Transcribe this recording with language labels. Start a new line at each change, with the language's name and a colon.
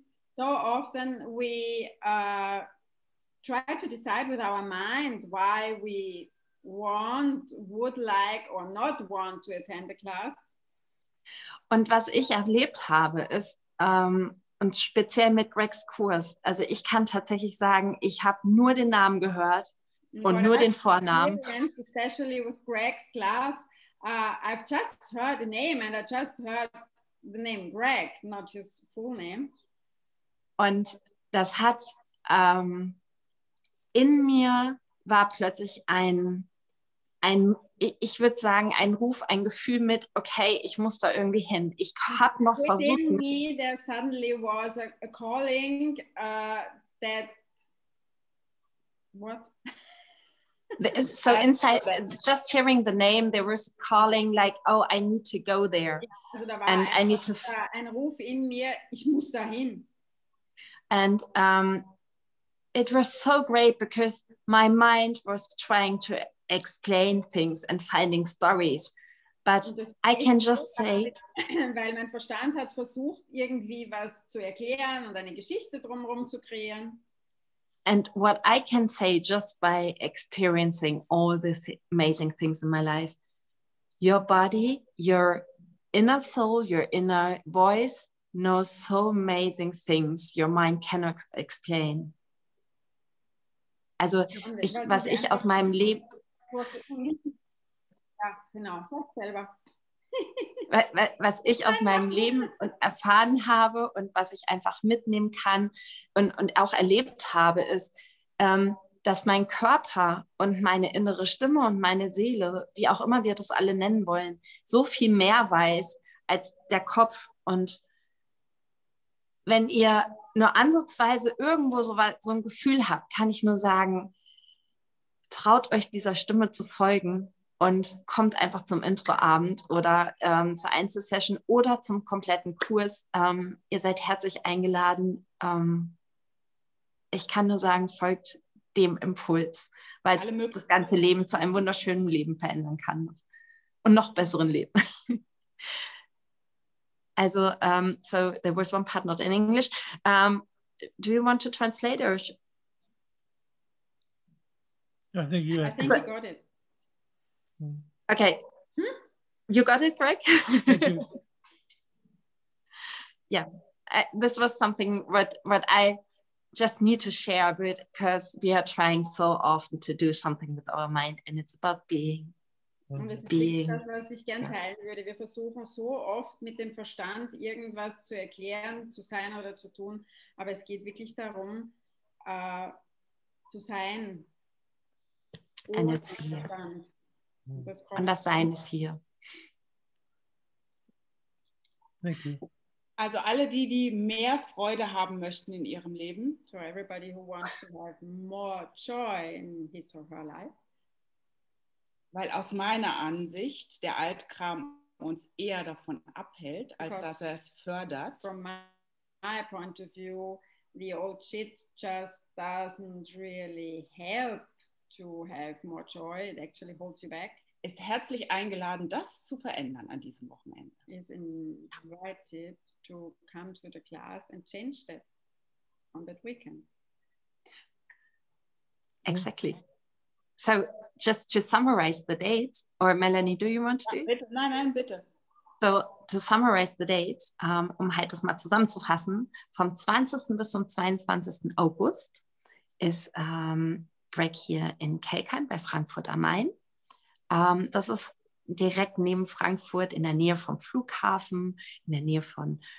English: so often we try to decide with our mind why we would like or not want to attend the class.
German: Und was ich erlebt habe, ist, und speziell mit Gregs Kurs, also ich kann tatsächlich sagen, ich habe nur den Namen gehört und nur den Vornamen.
English: Especially with Greg's class, I've just heard the name and I just heard the name Greg, not his full name.
German: Und das hat in mir war plötzlich ich würde sagen, ein Ruf, ein Gefühl mit, okay, ich muss da irgendwie hin. Ich habe noch versucht.
English: Within me, there suddenly was a calling that, what? So inside, just hearing the name, there was a calling like, oh, I need to go there.
German: Also da war
English: and I need to
German: ein Ruf in mir, ich muss dahin.
English: And it was so great because my mind was trying to explain things and finding stories. But I can just say...
German: Weil mein Verstand hat versucht, irgendwie was zu erklären und eine Geschichte drumherum zu kreieren.
English: And what I can say just by experiencing all these amazing things in my life, your body, your inner soul, your inner voice knows so amazing things your mind cannot explain.
German: Also was ich aus meinem Leben... Ja, genau, sag selber. Was ich aus meinem Leben erfahren habe und was ich einfach mitnehmen kann und auch erlebt habe, ist, dass mein Körper und meine innere Stimme und meine Seele, wie auch immer wir das alle nennen wollen, so viel mehr weiß als der Kopf. Und wenn ihr nur ansatzweise irgendwo so ein Gefühl habt, kann ich nur sagen, traut euch dieser Stimme zu folgen und kommt einfach zum Introabend oder zur Einzelsession oder zum kompletten Kurs. Ihr seid herzlich eingeladen. Ich kann nur sagen, folgt dem Impuls, weil es das ganze Leben zu einem wunderschönen Leben verändern kann und noch besseren Leben. Also,
English: so there was one part not in English. Do you want to translate or? I think you got it. Okay. You got it, Greg? Yeah, this was something what I just need to share because we are trying so often to do something with our mind and it's about being.
German: Und das ist wirklich das, was ich gerne teilen würde. Wir versuchen so oft mit dem Verstand irgendwas zu erklären, zu sein oder zu tun, aber es geht wirklich darum, zu sein.
English: And it's here.
German: Und das Sein ist hier.
English: Thank you.
German: Also alle die mehr Freude haben möchten in ihrem Leben.
English: So everybody who wants to have more joy in his or her life.
German: Weil aus meiner Ansicht der Altkram uns eher davon abhält, als dass er es fördert.
English: From my point of view, the old shit just doesn't really help to have more joy. It actually holds you back.
German: Ist herzlich eingeladen, das zu verändern an diesem Wochenende.
English: Is invited to come to the class and change that on that weekend. Exactly. So just to summarize the dates, or Melanie, do you want to do it?
German: Bitte. Nein, bitte.
English: So to summarize the dates,
German: halt das mal zusammenzufassen, vom 20. bis zum 22. August ist Greg hier in Kelkheim bei Frankfurt am Main. Das ist direkt neben Frankfurt in der Nähe vom Flughafen, in der Nähe von